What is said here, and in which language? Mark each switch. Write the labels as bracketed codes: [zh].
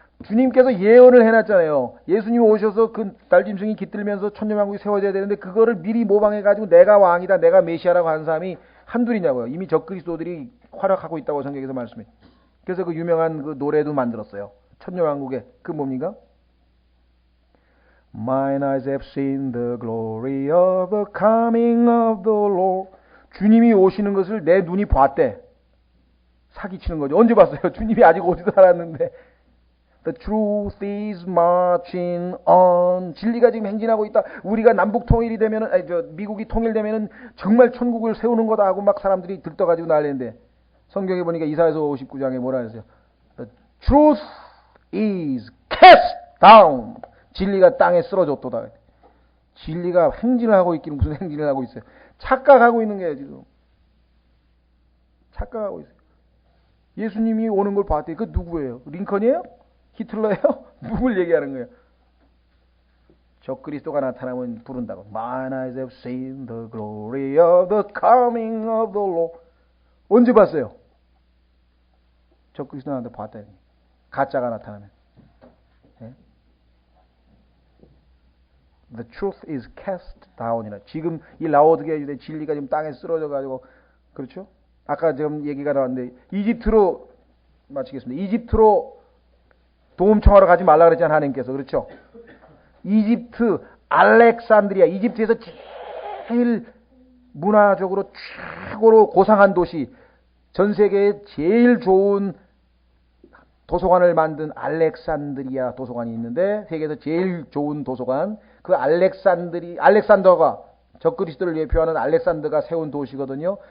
[ko] 주님께서 예언을 해놨잖아요. 예수님이 오셔서 그 날짐승이 깃들면서 천년왕국이 세워져야 되는데 그거를 미리 모방해가지고 내가 왕이다, 내가 메시아라고 하는 사람이 한둘이냐고요. 이미 적그리스도들이 활약하고 있다고 성경에서 말씀해. 그래서 그 유명한 그 노래도 만들었어요. 천년왕국의 그 뭡니까? [en] Mine eyes have seen the glory of the coming of the Lord. [ko] 주님이 오시는 것을 내 눈이 봤대. 사기치는 거죠. 언제 봤어요? 주님이 아직 오지도 않았는데. [en] The truth is marching on. [ko] 진리가 지금 행진하고 있다. 우리가 남북 통일이 되면은, 미국이 통일되면은 정말 천국을 세우는 거다 하고 막 사람들이 들떠가지고 난리인데. 성경에 보니까 이사야서 59장에 뭐라 했어요? [en] The truth is cast down. [ko] 진리가 땅에 쓰러졌도다. 진리가 행진을 하고 있기는 무슨 행진을 하고 있어요? 착각하고 있는 거예요, 지금. 착각하고 있어요. 예수님이 오는 걸 봤더니 그 누구예요? 링컨이에요? 히틀러예요? 누굴 얘기하는 거예요? 적그리스도가 나타나면 부른다고. [en] Mine eyes have seen the glory of the coming of the Lord. [ko] 언제 봤어요? 적그리스도 나한테 봤다니. 가짜가 나타나면. 네? [en] The truth is cast down [ko] 이라. 지금 이 라오드게 진리가 지금 땅에 쓰러져 가지고 그렇죠? 아까 지금 얘기가 나왔는데 이집트로 마치겠습니다. 이집트로 도움 청하러 가지 말라 그랬잖아요, 하나님께서. 그렇죠? 이집트 알렉산드리아, 이집트에서 제일 문화적으로 최고로 고상한 도시, 전 세계에 제일 좋은 도서관을 만든 알렉산드리아 도서관이 있는데 세계에서 제일 좋은 도서관, 그 알렉산더가 적그리스도를 예표하는 알렉산더가 세운 도시거든요.